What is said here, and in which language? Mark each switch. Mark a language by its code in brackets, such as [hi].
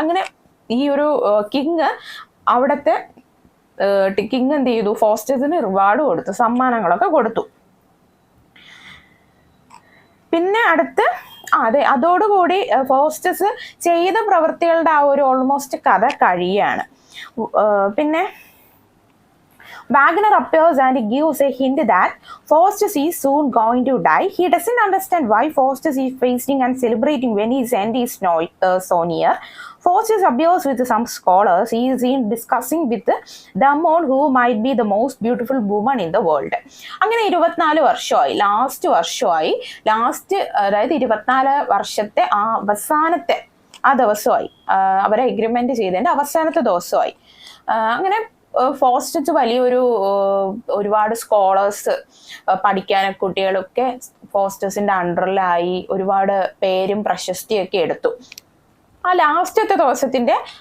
[ml] അങ്ങനെ ഈ ഒരു കിങ്, അവിടുത്തെ കിങ് എന്ത് ചെയ്തു, ഫോസ്റ്റേഴ്സിന് റിവാർഡ് കൊടുത്തു, സമ്മാനങ്ങളൊക്കെ കൊടുത്തു. പിന്നെ അടുത്ത് അതോടുകൂടി ഫോസ്റ്റേഴ്സ് ചെയ്ത പ്രവൃത്തികളുടെ ആ ഒരു ഓൾമോസ്റ്റ് കഥ കഴിയാണ്. [en] പിന്നെ Wagner appears and gives a hint that Faustus is soon going to die. He doesn't understand why Faustus is feasting and celebrating when his end is so near. Faustus appears with some scholars. He is discussing with them on who might be the most beautiful woman in the world. [ml] അങ്ങനെ 24 വർഷമായി, അതായത് 24 വർഷത്തെ ആ അവസാനത്തെ ആ ദിവസമായി, അവരെ agreement ചെയ്തതിന്റെ അവസാനത്തെ ദിവസമായി. അങ്ങനെ ഫോസ്റ്റേഴ്സ് ഒരുപാട് സ്കോളേഴ്സ്, പഠിക്കാനൊക്കെ കുട്ടികളൊക്കെ ഫോസ്റ്റേഴ്സിന്റെ അണ്ടറിലായി, ഒരുപാട് പേരും പ്രശസ്തിയൊക്കെ എടുത്തു. ആ ലാസ്റ്റത്തെ ദിവസത്തിന്റെ